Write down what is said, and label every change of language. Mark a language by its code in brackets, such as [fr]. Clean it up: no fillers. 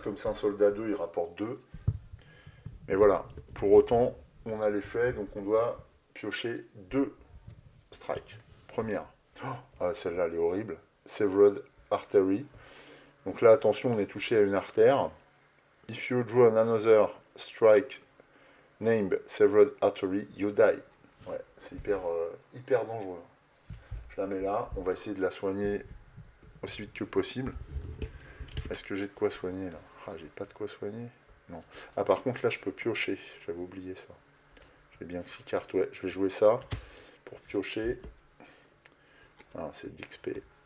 [fr] Comme c'est un soldat 2, il rapporte 2. Mais voilà, pour autant, on a l'effet, donc on doit piocher 2 strikes. Première. Ah, celle-là, elle est horrible. Severed Artery. Donc là, attention, on est touché à une artère. [en] If you draw another strike named Severed Artery, you die. [fr] Ouais, c'est hyper dangereux. Je la mets là. On va essayer de la soigner aussi vite que possible. Est-ce que j'ai de quoi soigner là? Ah, j'ai pas de quoi soigner. Non. Ah, par contre, là, je peux piocher. J'avais oublié ça. J'ai bien que 6 cartes. Ouais, je vais jouer ça pour piocher. Ah, c'est de l'XP.